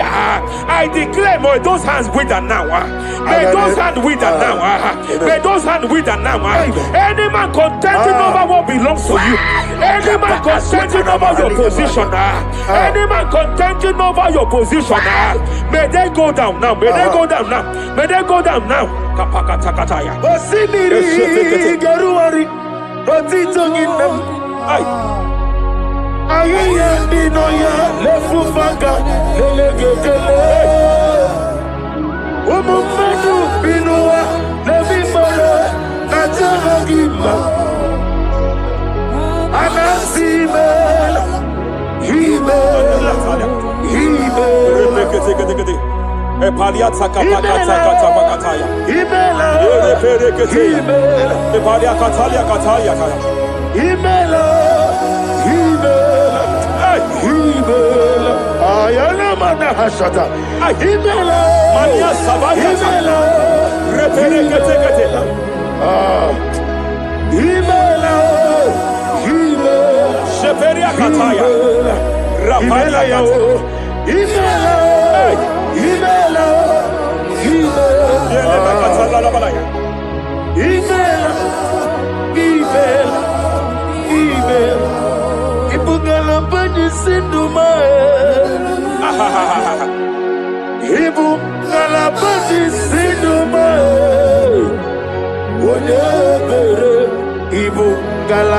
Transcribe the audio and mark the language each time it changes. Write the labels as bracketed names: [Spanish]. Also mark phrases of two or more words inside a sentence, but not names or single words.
[English] I declare, may those hands wither now. May those hands wither now. May those hands wither now. Any man contending over what belongs to you. Any man contending over your position. Any man contending over your position. May they go down now. May they go down now. May they go down now. Kapakatakataya. Osimiri Garuari. Otitonginem. Ayaya Dinoya Lefufaka Lelegele. Umumadu Binua Levimala Najahagima Anasimela Himela Epalia takapakatakataya. Himela Epalia katalia kataya. Himela Himela Ayana Mana Hashata Himela Mania Savaya Himela Reperekete. Himela Sheperia kataya. Rapalia kataya. Himela Ibugala Bani Sinduma Ibugala Bani Sinduma Whatever Ibugala